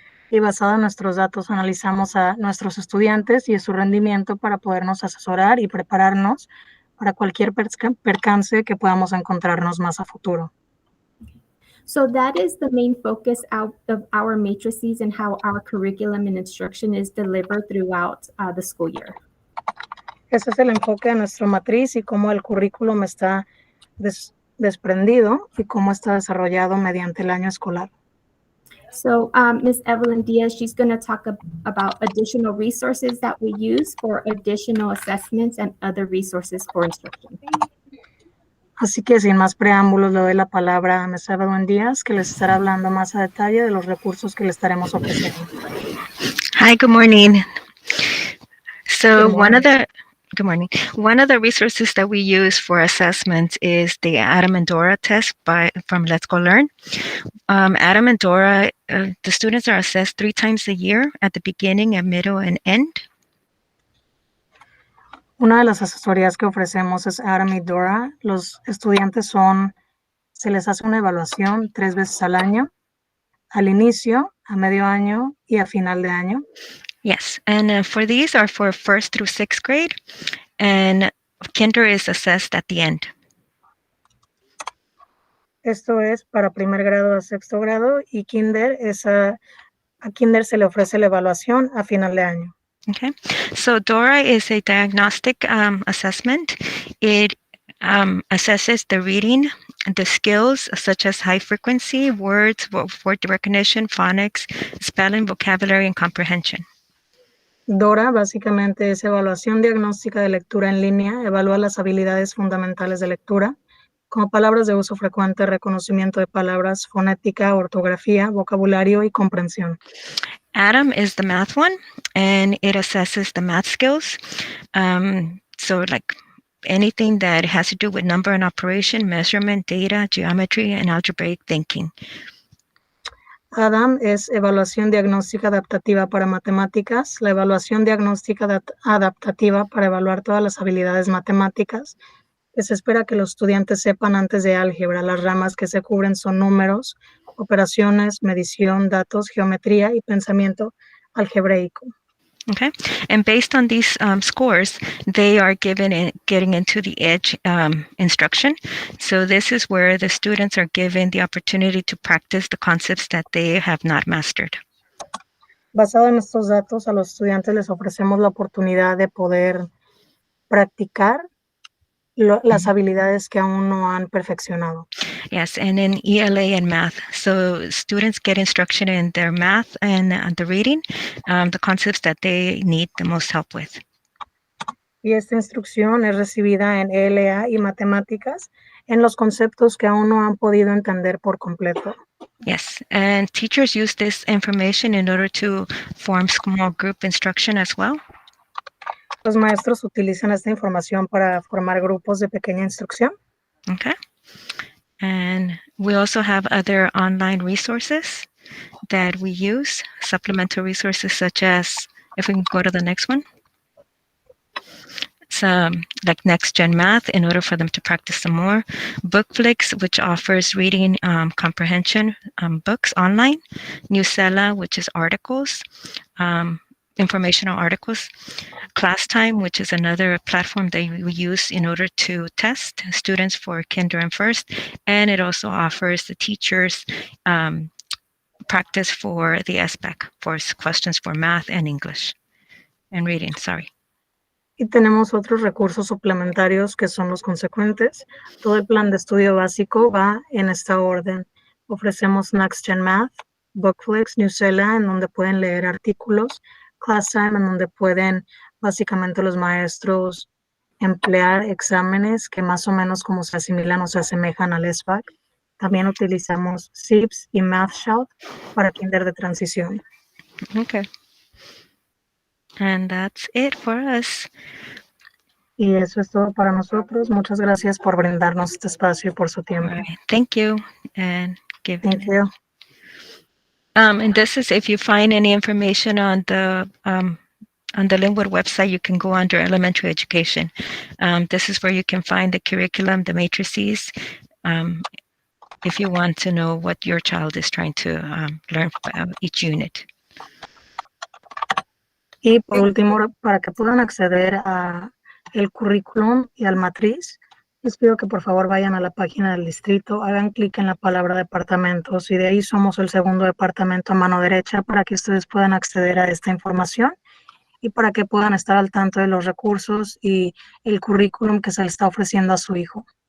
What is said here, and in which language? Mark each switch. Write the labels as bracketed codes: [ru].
[es] Y basado en nuestros datos, analizamos a nuestros estudiantes y su rendimiento para podernos asesorar y prepararnos para cualquier percance que podamos encontrarnos más a futuro. [en] So that is the main focus out of our matrices and how our curriculum and instruction is delivered throughout the school year. [es] Ese es el enfoque de nuestra matriz y cómo el currículum está desprendido y cómo está desarrollado mediante el año escolar. [en] So Ms. Evelyn Diaz, she's going to talk about additional resources that we use for additional assessments and other resources for instruction. [es] Así que sin más preámbulos, le doy la palabra a Ms. Evelyn Diaz, que les estará hablando más a detalle de los recursos que le estaremos ofreciendo. [en] Hi, good morning. So Good morning. Good morning. One of the resources that we use for assessment is the Adam and Dora test from Let's Go Learn. Adam and Dora, the students are assessed 3 times a year at the beginning, at middle, and end. [es] Una de las asesorías que ofrecemos es Adam y Dora. Los estudiantes se les hace una evaluación 3 veces al año, al inicio, a medio año y a final de año. [en] Yes, and for these are for 1st through 6th grade, and kinder is assessed at the end. [es] Esto es para primer grado a 6º grado y kinder a kinder se le ofrece la evaluación a final de año. [en] Okay, so Dora is a diagnostic assessment. It assesses the reading, the skills such as high frequency, words, word recognition, phonics, spelling, vocabulary, and comprehension. [es] Dora básicamente es evaluación diagnóstica de lectura en línea, evalúa las habilidades fundamentales de lectura, como palabras de uso frecuente, reconocimiento de palabras, fonética, ortografía, vocabulario y comprensión. [en] Adam is the math one, and it assesses the math skills. So like anything that has to do with number and operation, measurement, data, geometry, and algebraic thinking. [es] Adam es evaluación diagnóstica adaptativa para matemáticas, la evaluación diagnóstica adaptativa para evaluar todas las habilidades matemáticas que se espera que los estudiantes sepan antes de álgebra. Las ramas que se cubren son números, operaciones, medición, datos, geometría y pensamiento algebraico. [en] Okay, and based on these scores, they are getting into the EDGE instruction. So this is where the students are given the opportunity to practice the concepts that they have not mastered. [es] Basado en estos datos, a los estudiantes les ofrecemos la oportunidad de poder practicar las habilidades que aún no han perfeccionado. [en] Yes, and in ELA and math. So students get instruction in their math and the reading, the concepts that they need the most help with. [es] Y esta instrucción es recibida en ELA y matemáticas en los conceptos que aún no han podido entender por completo. [en] Yes, and teachers use this information in order to form small group instruction as well. [es] Los maestros utilizan esta información para formar grupos de pequeña instrucción. [en] Okay. And we also have other online resources that we use, supplemental resources such as, if we can go to the next one. So like Next Gen Math in order for them to practice some more. Bookflix, which offers reading comprehension books online. Newsela, which is articles, informational articles. Class Time, which is another platform that we use in order to test students for kinder and first. And it also offers the teachers practice for the SPAC, for questions for math and English and reading, sorry. [es] Y tenemos otros recursos suplementarios que son los consecuentes. Todo el plan de estudio básico va en esta orden. Ofrecemos Next Gen Math, Bookflix, Newsela, en donde pueden leer artículos, Class Time, en donde pueden básicamente los maestros emplear exámenes que más o menos como se asimilan o se asemejan al SPAC. También utilizamos SIPS y MathShout para kinder de transición. [en] Okay. And that's it for us. [es] Y eso es todo para nosotros. Muchas gracias por brindarnos este espacio y por su tiempo. [en] All right. Thank you. And Thank you. And this is, if you find any information on the Linwood website, you can go under elementary education. This is where you can find the curriculum, the matrices, if you want to know what your child is trying to learn each unit. [es] Y por último, para que puedan acceder a el currículum y al matriz, les pido que por favor vayan a la página del distrito, hagan clic en la palabra departamentos y de ahí somos el segundo departamento a mano derecha para que ustedes puedan acceder a esta información y para que puedan estar al tanto de los recursos y el currículum que se le está ofreciendo a su hijo.